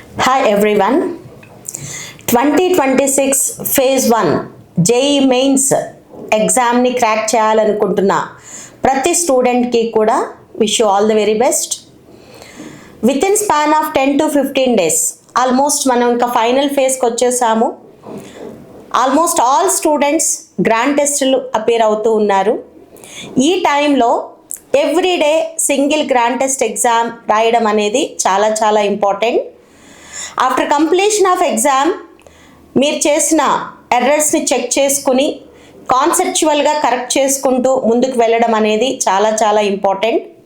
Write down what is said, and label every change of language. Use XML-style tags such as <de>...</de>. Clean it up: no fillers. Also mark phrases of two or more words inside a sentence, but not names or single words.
<en>Hi everyone. 2026 phase 1 JEE mains exam ni crack</en> <te>చేయాలనుకుంటున్నా ప్రతి స్టూడెంట్ కి కూడా</te> <en>wish you all the very best. Within span of 10 to 15 days almost</en> <te>మనం ఇంకా ఫైనల్ ఫేజ్ కి వచ్చేసాము.</te> <en>almost all students grand tests appear</en> <te>అవుతూ ఉన్నారు. ఈ టైంలో</te> <en>everyday single grand test exam</en> <te>రాయడం అనేది చాలా ఇంపార్టెంట్.</te> <en>after completion of exam</en> <te>మీరు చేసిన ఎర్రర్స్ని చెక్ చేసుకుని కాన్సెప్చువల్గా కరెక్ట్ చేసుకుంటూ ముందుకు వెళ్ళడం అనేది చాలా ఇంపార్టెంట్.</te>